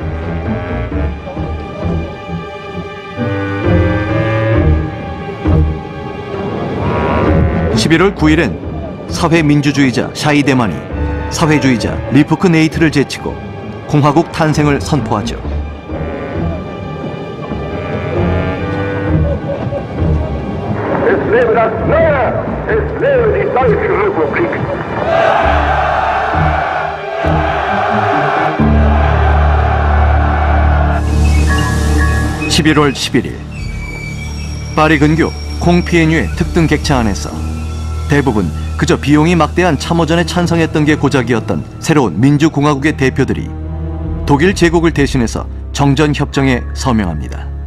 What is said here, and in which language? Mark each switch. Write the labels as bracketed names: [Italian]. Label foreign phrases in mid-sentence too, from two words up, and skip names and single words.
[Korean] (11월 9일엔) 사회민주주의자 샤이데만이 사회주의자 리프크 네이트를 제치고 공화국 탄생을 선포하죠. [German] Es lebe das Neue! Es lebe die Deutsche Republik! [Korean] 11월 11일 파리 근교 콩피에뉴의 특등 객차 안에서 대부분 그저 비용이 막대한 참호전에 찬성했던 게 고작이었던 새로운 민주공화국의 대표들이 독일 제국을 대신해서 정전협정에 서명합니다.